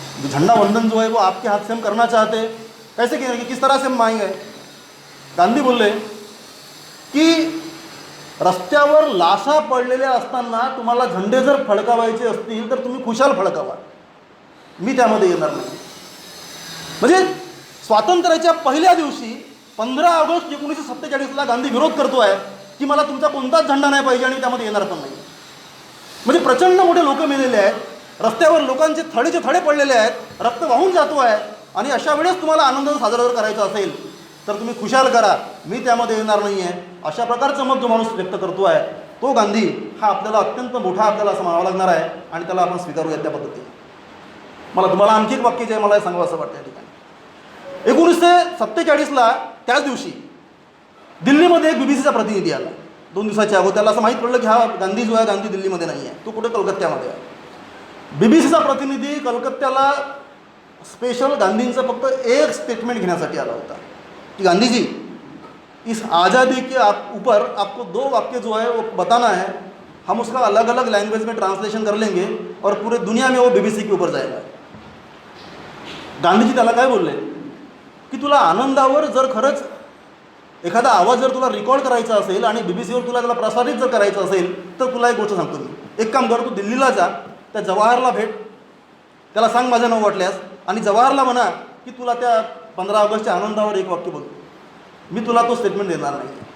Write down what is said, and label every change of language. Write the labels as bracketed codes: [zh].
[hi] झंडा वंदन जो है वो आपके हाथ से हम करना चाहते हैं, कैसे करेंगे, किस तरह से हम आएंगे. [mr] गांधी बोलले की रस्त्यावर लाशा पडलेल्या असताना तुम्हाला झंडे जर फडकावायचे असतील तर तुम्ही खुशाल फडकावा, मी त्यामध्ये येणार नाही. म्हणजे स्वातंत्र्याच्या पहिल्या दिवशी 15 ऑगस्ट 1947ला गांधी विरोध करतो आहे की मला तुमचा कोणताच झंडा नाही पाहिजे आणि त्यामध्ये येणार पण नाही. म्हणजे प्रचंड मोठे लोक मेलेले आहेत, रस्त्यावर लोकांचे थडेचे थडे पडलेले आहेत, रक्त वाहून जातो आहे आणि अशा वेळेस तुम्हाला आनंद साजरा जर करायचा असेल तर तुम्ही खुशाल करा, मी त्यामध्ये येणार नाही आहे. अशा प्रकारचं मत जो माणूस व्यक्त करतो आहे तो गांधी हा आपल्याला अत्यंत मोठा आपल्याला असं म्हणावं लागणार आहे आणि त्याला आपण स्वीकारूया त्या पद्धतीने. मला तुम्हाला आणखी एक वाक्य जे आहे मला सांगावं असं वाटतं या ठिकाणी. 1947ला त्याच दिवशी दिल्लीमध्ये एक बीबीसीचा प्रतिनिधी आला 2 दिवसाच्या अगोदर. त्याला असं माहीत पडलं की हा गांधी जो आहे गांधी दिल्लीमध्ये नाही आहे, तो कुठे कलकत्त्यामध्ये आहे. बीबीसीचा प्रतिनिधी कलकत्त्याला स्पेशल गांधींचं फक्त एक स्टेटमेंट घेण्यासाठी आला होता कि [hi] गांधी जी इस आज़ादी के ऊपर आपको 2 वाक्य जो है वो बताना है, हम उसका अलग अलग लैंग्वेज में ट्रांसलेशन कर लेंगे और पूरे दुनिया में वो बीबीसी के ऊपर जाएगा. [mr] गांधीजी त्याला काय बोलले की तुला आनंदावर जर खरंच एखादा आवाज जर तुला रेकॉर्ड करायचा असेल आणि बीबीसीवर तुला त्याला प्रसारित जर करायचं असेल तर तुला एक गोष्ट सांगतो मी, एक काम कर, तू दिल्लीला जा, त्या जवाहरला भेट, त्याला सांग माझं नाव वाटल्यास आणि जवाहरला म्हणा की तुला त्या 15 ऑगस्टच्या आनंदावर एक वाक्य बोल, मी तुला तो स्टेटमेंट देणार नाही.